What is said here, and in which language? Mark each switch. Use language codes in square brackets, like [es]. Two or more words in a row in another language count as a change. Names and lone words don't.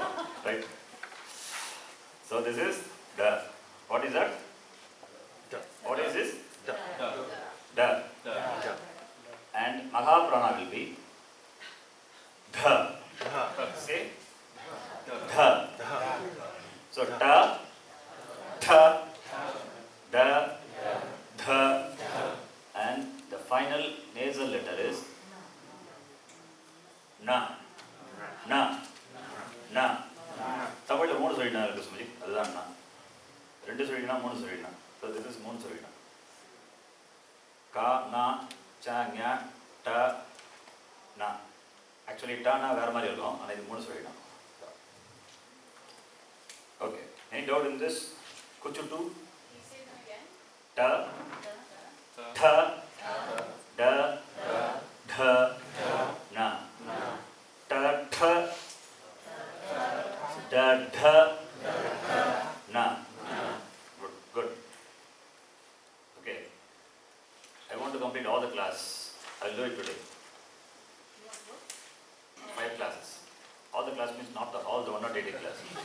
[en] Right? So, this is da. What is that? Da. What is this? Da. Da. Da. And Mahaprana will be dha. Say dha. So ta, tha, da, dha, and the final nasal letter is na. Na. Na. [ta] தமிழ்ல மூணு சொல்லிட்டா இருக்கு சுமதி, அதுதான் நான். ரெண்டு சொல்லிட்டா மூணு சொல்லிட்டா. [en] So this is [ta] மூணு சொல்லிட்டா. [en] Ka, na, cha, nya, ta, na. [ta] Actually, ta, na வேற மாதிரி இருக்கும், ஆனால் இது மூணு சொல்லிட்டா. [en] Okay. Any doubt in this? Kuchu two? You say them again. Ta, tha, da, dha, na. Ta, tha, da, dha, na. Good. Okay. I want to complete all the class. I'll do it today. 5 classes. All the class means not all the 180 class.